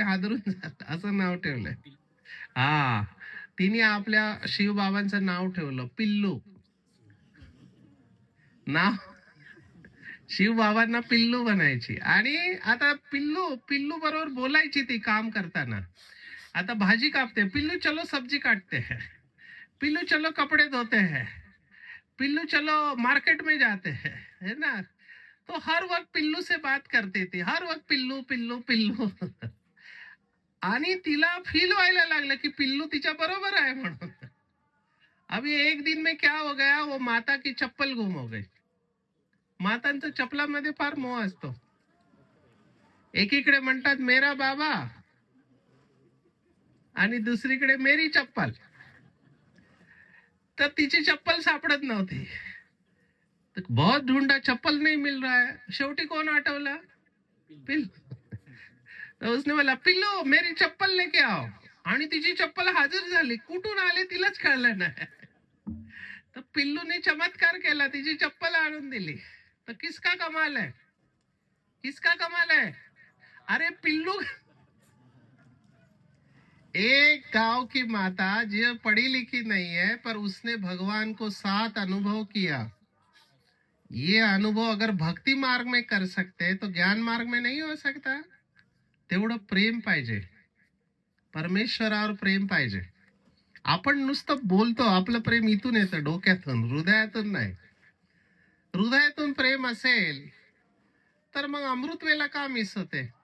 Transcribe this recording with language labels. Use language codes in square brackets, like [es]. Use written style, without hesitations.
[mr] हादरून जाल असं नाव ठेवलंय. हा, तिने आपल्या शिवबाबांचं नाव ठेवलं पिल्लू. नाव शिवबाबांना पिल्लू बनायची. आणि आता पिल्लू पिल्लू बरोबर बोलायची ती काम करताना. आता भाजी कापते, [hi] पिल्लू चलो सब्जी काटते हैं, पिल्लू चलो कपड़े धोते हैं, पिल्लू चलो मार्केट में जाते हैं, है ना? तो हर वक्त पिल्लू से बात करती थी, हर वक्त पिल्लू पिल्लू पिल्लू. [mr] आणि तिला फील व्हायला लागलं की पिल्लू तिच्या बरोबर आहे म्हणून. [hi] अभी एक दिन में क्या हो गया, वो माता की चप्पल गुम हो गई. [mr] मातांचं चपलामध्ये फार मोह असतो. एकीकडे म्हणतात मेरा बाबा आणि दुसरीकडे मेरी चप्पल. तर तिची चप्पल सापडत नव्हती. [hi] तर बहुत ढूंढा, चप्पल नहीं मिल रहा है. [mr] शेवटी कोण आठवलं? पिल्लू. [hi] तो उसने बोला पिल्लू मेरी चप्पल लेके आओ. [mr] आणि तिची चप्पल हजर झाली. कुठून आले तिलाच कळलं नाही. तर पिल्लूने चमत्कार केला, तिची चप्पल आणून दिली. [hi] तर किसका कमाल है, किसका कमाल है? अरे पिल्लू, एक गांव की माता जो पढ़ी लिखी नहीं है पर उसने भगवान को 7 अनुभव किया. ये अनुभव अगर भक्ति मार्ग में कर सकते तो ज्ञान मार्ग में नहीं हो सकता. [mr] तेवढं प्रेम पाहिजे, परमेश्वरावर प्रेम पाहिजे. आपण नुसतं बोलतो, आपलं प्रेम इथून येतं, डोक्यातून, हृदयातून नाही. हृदयातून प्रेम असेल तर मग अमृतवेला का मिस होते?